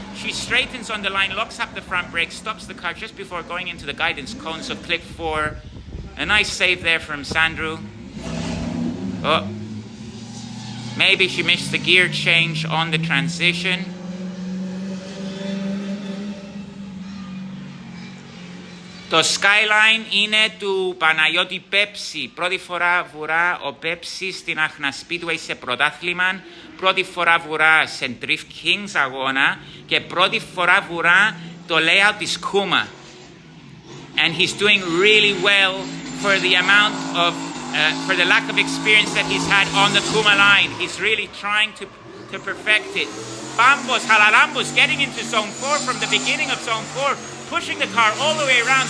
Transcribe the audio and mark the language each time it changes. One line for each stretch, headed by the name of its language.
English: She straightens on the line, locks up the front brake, stops the car just before going into the guidance cones of clip 4. A nice save there from Sandru. Oh, maybe she missed the gear change on the transition.
Greek: Το Skyline είναι του Παναγιώτη Πέψη. Πρώτη φορά βουρά ο Πέψη στην Άχνα Speedway σε πρωτάθλημα. Πρώτη φορά βουρά σε DRIFTKINGS αγώνα. Και πρώτη φορά βουρά το layout της Kuma.
English: And he's doing really well for the amount of for the lack of experience that he's had on the Kuma line. He's really trying to perfect it. Bambos, Halalambos getting into zone 4 from the beginning of zone 4, pushing the car all the way around.